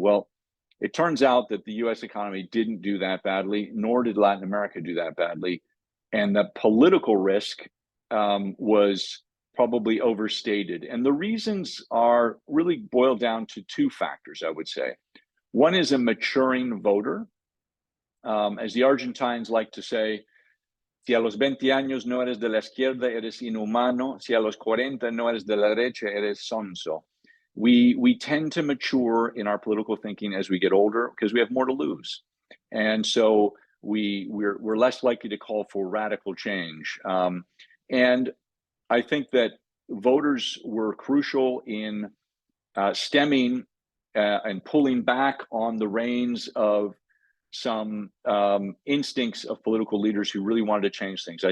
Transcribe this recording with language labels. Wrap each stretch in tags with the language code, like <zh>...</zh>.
<en>Well, it turns out that the US economy didn't do that badly, nor did Latin America do that badly. And the political risk was probably overstated. And the reasons are really boiled down to 2 factors, I would say. One is a maturing voter. As the Argentines like to say,</en> <es>si a los 20 años no eres de la izquierda, eres inhumano. Si a los 40 no eres de la derecha, eres sonso.</es> <en>We tend to mature in our political thinking as we get older because we have more to lose. And so we're less likely to call for radical change. And I think that voters were crucial in stemming and pulling back on the reins of some instincts of political leaders who really wanted to change things.</en>